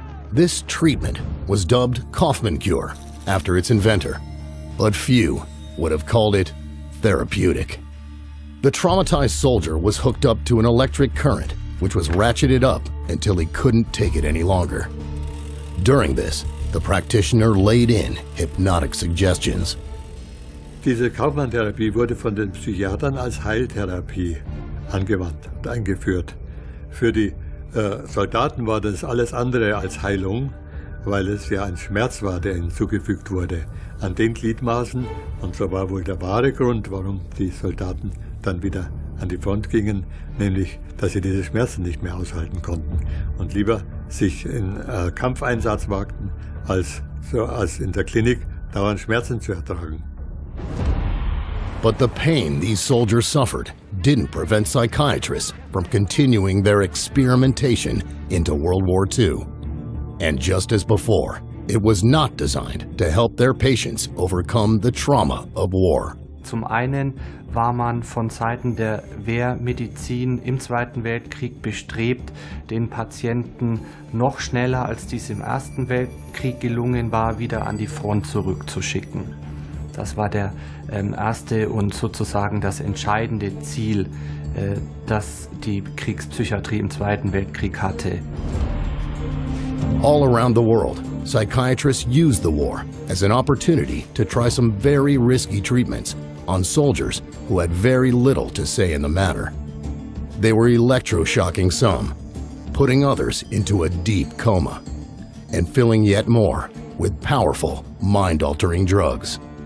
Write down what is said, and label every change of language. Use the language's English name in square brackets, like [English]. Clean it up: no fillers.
[English] This treatment was dubbed Kaufman cure after its inventor, but few would have called it therapeutic. The traumatized soldier was hooked up to an electric current, which was ratcheted up until he couldn't take it any longer. During this, the practitioner laid in hypnotic suggestions. [German] Diese Kaufmann-Therapie wurde von den Psychiatern als Heiltherapie angewandt und eingeführt. Für die Soldaten war das alles andere als Heilung, weil es ja ein Schmerz war, der ihnen zugefügt wurde an den Gliedmaßen. Und so war wohl der wahre Grund, warum die Soldaten dann wieder an die Front gingen, nämlich, dass sie diese Schmerzen nicht mehr aushalten konnten und lieber sich in Kampfeinsatz wagten, als in der Klinik dauernd Schmerzen zu ertragen. [English] But the pain these soldiers suffered didn't prevent psychiatrists from continuing their experimentation into World War II. And just as before, it was not designed to help their patients overcome the trauma of war. [German] Zum einen war man von Seiten der Wehrmedizin im Zweiten Weltkrieg bestrebt, den Patienten noch schneller, als dies im Ersten Weltkrieg gelungen war, wieder an die Front zurückzuschicken. Das war der erste und sozusagen das entscheidende Ziel, das die Kriegspsychiatrie im Zweiten Weltkrieg hatte. [English] All around the world, psychiatrists used the war as an opportunity to try some very risky treatments on soldiers who had very little to say in the matter. They were electroshocking some, putting others into a deep coma, and filling yet more with powerful, mind-altering drugs.